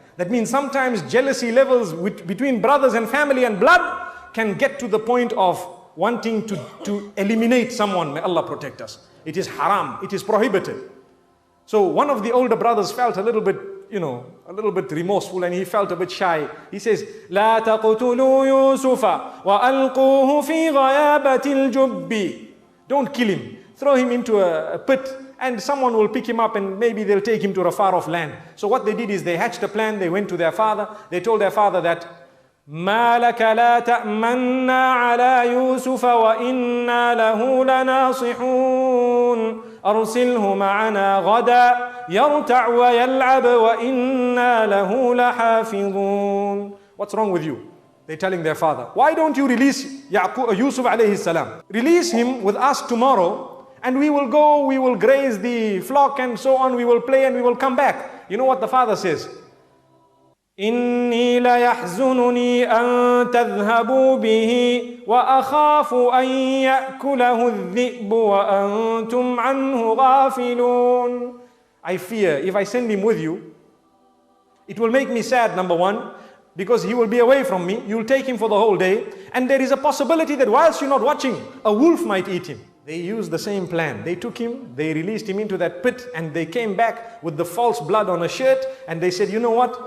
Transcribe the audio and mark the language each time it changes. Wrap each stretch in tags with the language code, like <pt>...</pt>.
<en>That means sometimes jealousy levels between brothers and family and blood can get to the point of wanting to eliminate someone. May Allah protect us. It is haram. It is prohibited. So one of the older brothers felt a little bit, a little bit remorseful, and he felt a bit shy. He says,</en> <ar>لا تقتلوا يوسف وألقوه في غيابة الجب.</ar> <en>Don't kill him. Throw him into a pit, and someone will pick him up and maybe they'll take him to a far off land. So what they did is they hatched a plan. They went to their father. They told their father that,</en> <ar>ما لك لا تأمنا على يوسف وإنا له لناصحون أرسله معنا غدا يرتع ويلعب وإنا له لحافظون.</ar> <en>What's wrong with you? They're telling their father, why don't you release Yusuf alayhi salam? Release him with us tomorrow, and we will go, we will graze the flock and so on, we will play and we will come back. You know what the father says?</en> <ar>إني ليحزنني أن تذهبوا به وأخاف أن يأكله الذئب وأنتم عنه غافلون.</ar> <en>I fear if I send him with you, it will make me sad, number one, because he will be away from me. You'll take him for the whole day, and there is a possibility that whilst you're not watching, a wolf might eat him. They used the same plan. They took him, they released him into that pit, and they came back with the false blood on a shirt, and they said, you know what?</en>